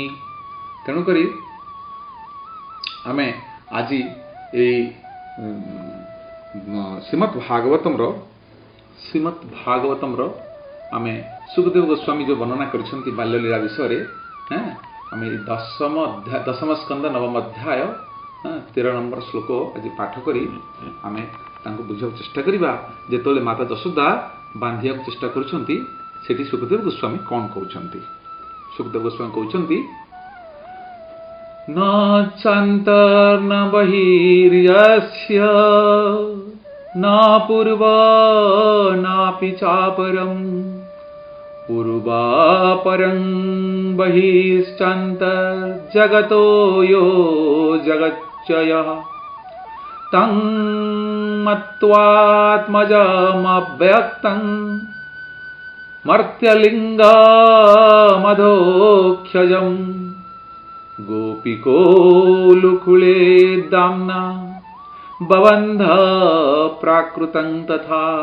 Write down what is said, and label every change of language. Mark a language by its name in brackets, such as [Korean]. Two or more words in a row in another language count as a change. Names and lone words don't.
[Odia] ତେଣୁକରି ଆମେ ଆଜି ଏଇ ଶ୍ରୀମଦ୍ ଭାଗବତମର ଆମେ ସୁଖଦେବ ଗୋସ୍ୱାମୀ ଯୋଉ ବର୍ଣ୍ଣନା କରିଛନ୍ତି ବାଲ୍ୟଲୀଳା ବିଷୟରେ, ଆମେ ଦଶମ ସ୍କନ୍ଦ ନବମ ଅଧ୍ୟାୟ 13 ନମ୍ବର ଶ୍ଲୋକ ଆଜି ପାଠ କରି ଆମେ ତାଙ୍କୁ ବୁଝିବାକୁ ଚେଷ୍ଟା କରିବା। ଯେତେବେଳେ ମାତା ଯଶୋଦା ବାନ୍ଧିବାକୁ ଚେଷ୍ଟା କରୁଛନ୍ତି, ସେଠି ସୁଖଦେବ ଗୋସ୍ୱାମୀ କ'ଣ କହୁଛନ୍ତି? ସୁଖଦେବ ଗୋସ୍ୱାମୀ କହୁଛନ୍ତି, [Sanskrit] ନ ଚାନ୍ତର୍ନ ବହିର୍ୟସ୍ୟ न पूर्व नापि चापरं पूर्वापरं बहिश्चान्तर्जगतो यो जगच्चयः तं मत्वात्मजमव्यक्तं मर्त्यलिङ्गमधोक्षजं गोपिकोलुकुले दाम्ना बबन्ध प्राकृतं तथा।